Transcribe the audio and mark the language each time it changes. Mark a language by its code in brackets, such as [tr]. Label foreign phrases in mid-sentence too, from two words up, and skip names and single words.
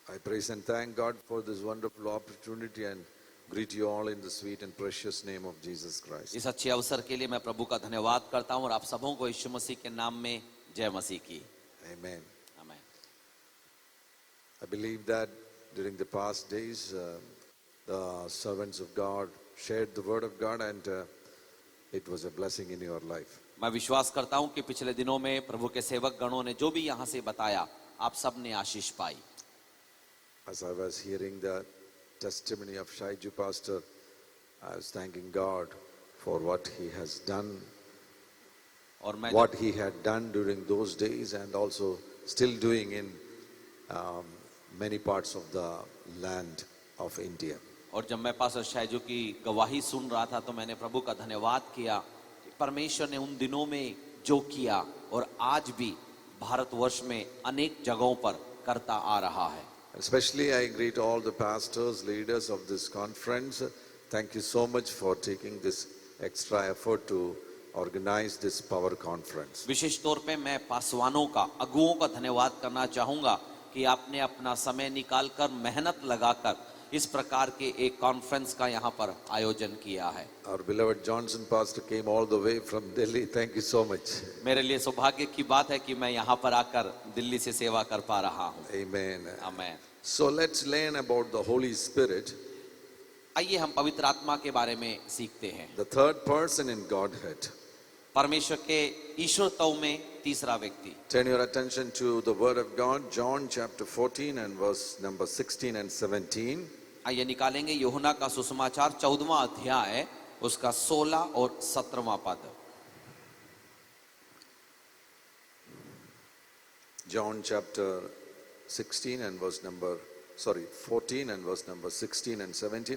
[en] praise and thank God for this wonderful opportunity and greet you all in the sweet and precious name of Jesus Christ. [hi] इस अच्छे अवसर के लिए मैं प्रभु का धन्यवाद करता हूं और आप सबों को यीशु मसीह के नाम में जय मसीह की। [en] Amen. [hi] आमीन। [en] I believe that during the past days, the servants of God shared the word of God and it was a blessing in your life. [hi] मैं विश्वास करता हूं कि पिछले दिनों में प्रभु के सेवक गणों ने जो भी यहां से बताया, आप सब ने आशीष पाई। [en] As I was hearing the testimony of Shaiju Pastor, I was thanking God for what he has done, [hi] और मैं [en] what he had done during those days and also still doing in many parts of the land of India. [hi] और जब मैं पास्टर शैजू की गवाही सुन रहा था तो मैंने प्रभु का धन्यवाद किया कि परमेश्वर ने उन दिनों में जो किया और आज भी भारतवर्ष में अनेक जगहों पर करता आ रहा है। [en] Especially I greet all the pastors, leaders of this conference. Thank you so much for taking this extra effort to organize this power conference. [hi] विशेष तौर पे मैं पासवानों का, अगुओं का धन्यवाद करना चाहूंगा कि आपने अपना समय निकालकर मेहनत लगाकर इस प्रकार के एक कॉन्फ्रेंस का यहाँ पर आयोजन किया है। [en] Our beloved Johnson pastor came all the way from Delhi. Thank you so much. [hi] मेरे लिए सौभाग्य की बात है कि मैं यहाँ पर आकर दिल्ली से सेवा कर पा रहा हूँ। [en] Amen. [hi] आमीन। [en] So let's learn about the Holy Spirit, [hi] आइए हम पवित्र आत्मा के बारे में सीखते हैं। [en] the third person in Godhead. [hi] परमेश्वर के ईश्वरत्व में तीसरा व्यक्ति। [en] Turn your attention to the Word of God, John chapter 14 and verse number 16 and 17. [hi] आइए निकालेंगे यूहन्ना का सुसमाचार 14वां अध्याय उसका 16 और 17वां पद। [en] John chapter 14 and verse number 16 and 17.